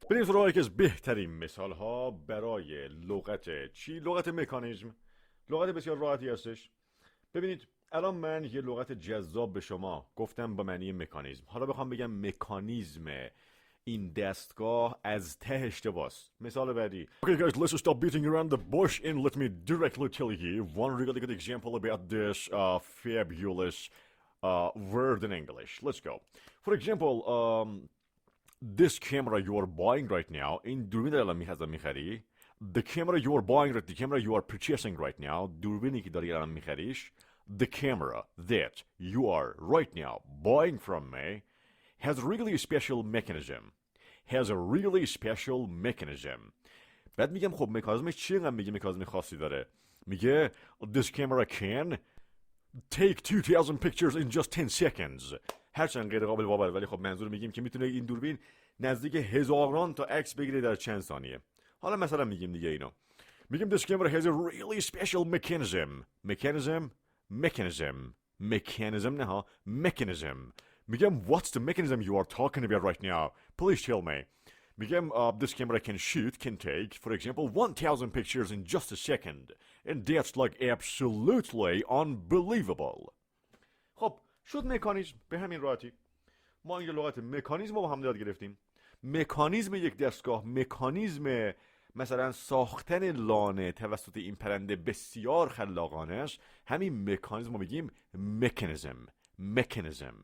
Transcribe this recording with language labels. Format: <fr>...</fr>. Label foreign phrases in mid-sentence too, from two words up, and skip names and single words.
<fa>بریم سراغ یکی از بهترین مثال ها برای لغت چی؟ لغت مکانیزم. لغت بسیار راحتی هستش. ببینید الان من یه لغت جذاب به شما گفتم با معنی مکانیزم. حالا بخوام بگم مکانیزم این دستگاه از ته اشتباس. مثال بعدی.</fa> <en>Okay guys, let's stop beating around the bush and let me directly tell you one really good example about this fabulous word in English. Let's go. For example, this camera you are buying right now,</en> <fa>این دوربین داری الان میخری.</fa> <en>The camera you are buying, the camera you are purchasing right now,</en> <fa>دوربینی که داری الان میخریش.</fa> <en>The camera that you are right now buying from me has a really special mechanism.</en> <fa>بعد میگم خب مکانیزمش چیه؟ انقدر میگه مکانیزم خاصی داره.</fa> <en>میگه this camera can take 2000 pictures in just 10 seconds.</en> <fa>هرچند غیر قابل باور ولی خب منظور میگیم که میتونه این دوربین نزدیک هزاران تا عکس بگیره در چند ثانیه. حالا مثلا میگیم دیگه اینو.</fa> <en>میگیم this camera has a really special mechanism.</en> <fa>نه mechanism.</fa> <en>میگم what's the mechanism you are talking about right now? Please tell me. میگم this camera can take for example 1000 pictures in just a second and that's like absolutely unbelievable.</en> <fa>خب شد مکانیزم به همین راحتی. ما این لغت مکانیزم رو با هم یاد گرفتیم. مکانیزم یک دستگاه، مکانیزم مثلا ساختن لانه توسط این پرنده بسیار خلاقانه است. همین مکانیزم رو میگیم مکانیزم.</fa>